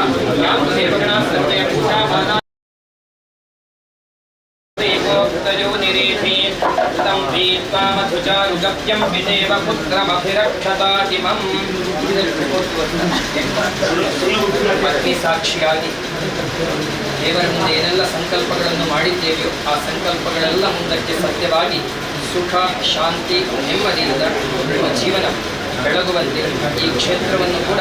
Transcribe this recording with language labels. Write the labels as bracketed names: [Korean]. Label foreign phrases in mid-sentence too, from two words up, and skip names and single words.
[Sanskrit] यां देवगणाः सर्वे पूजामाना देवो निरीधि तं पीत्वा मधुचारुगप्यं विदेव पुत्रमभिरक्षतातिमम्. [Kannada] ಪತ್ನಿ ಸಾಕ್ಷಿಯಾಗಿ ದೇವರ ಮುಂದೆ ಏನೆಲ್ಲ ಸಂಕಲ್ಪಗಳನ್ನು ಮಾಡಿದ್ದೇವೆಯೋ ಆ ಸಂಕಲ್ಪಗಳೆಲ್ಲ ಮುಂದಕ್ಕೆ ಸತ್ಯವಾಗಿ ಸುಖ ಶಾಂತಿ ನೆಮ್ಮದಿಯಿಂದ ನಿಮ್ಮ ಜೀವನ ಬೆಳಗುವಂತೆ ಈ ಕ್ಷೇತ್ರವನ್ನು ಕೂಡ